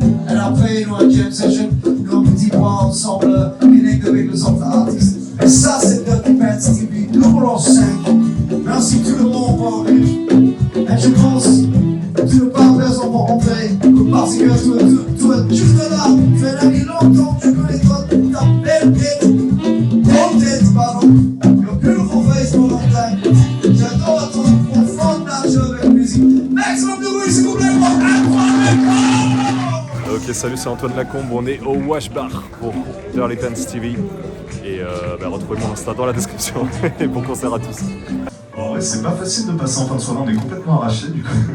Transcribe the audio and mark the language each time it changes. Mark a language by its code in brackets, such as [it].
[fr] Et après, nous, un jam session, nous, un petit point ensemble, connect avec les autres artistes. Et ça, c'est Dirty Pants TV, numéro 5. Merci tout le monde pour venir. Et je pense, tu n'as pas besoin pour rentrer, parce que tu es juste là. Tu es là depuis longtemps, tu connais ta belle tête. Ton tête, pardon. [en] Your beautiful face for a long time. [fr] J'adore ton profond âge avec la musique. Maximum de bruit, s'il vous plaît, pour Antoine. Ok, salut, c'est Antoine Lacombe, on est au Wash Bar pour Dirty Pants TV. Et retrouvez mon Insta dans la description. Et bon concert à tous. En vrai, c'est pas facile de passer en fin de soirée, on est complètement arrachés du coup.